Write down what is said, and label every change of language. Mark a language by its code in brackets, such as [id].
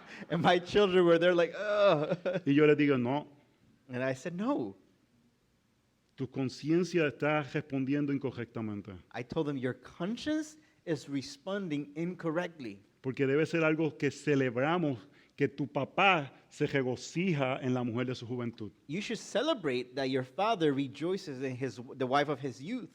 [en] And my children were there like, ugh. [es] Y yo les digo, no, [en] And I said, no. [es] tu conciencia está respondiendo incorrectamente. [en] I told them, your conscience is responding incorrectly. [es] Porque debe ser algo que celebramos, que tu papá se regocija en la mujer de su juventud. [en] You should celebrate that your father rejoices in the wife of his youth.